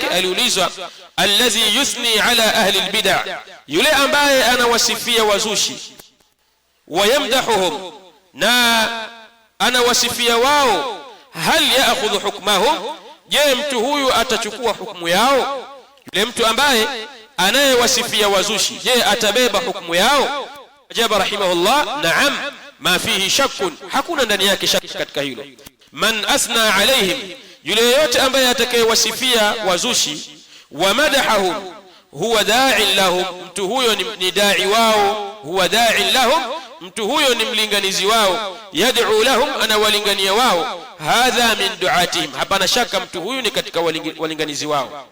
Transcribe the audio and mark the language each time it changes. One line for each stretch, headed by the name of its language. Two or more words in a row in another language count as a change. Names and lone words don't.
Swahili: Aliulizwa
Arabic: الذي يثني على أهل البدعة,
Swahili: yule ambaye anawasifia wazushi, wayamdahuhum, na anawasifia wao,
Arabic: هل يأخذ حكمهم,
Swahili: je mtu huyu atachukua hukumu yao? Yule mtu ambaye anayewasifia wazushi, je atabeba hukumu yao?
Arabic: أجاب رحمه الله نعم ما فيه شك,
Swahili: hakuna ndani yake shaki katika hilo.
Arabic: من أثنى عليهم,
Swahili: yule yote ambaye atakayewasifia wazushi,
Arabic: ومدحهم هو داع لهم,
Swahili: mtu huyo ni da'i wao,
Arabic: هو داع لهم,
Swahili: mtu huyo ni mlinganizi wao,
Arabic: يدعو لهم,
Swahili: anawalingania wao,
Arabic: هذا من دعاتهم,
Swahili: hapana shaka mtu huyu ni katika walinganizi wao.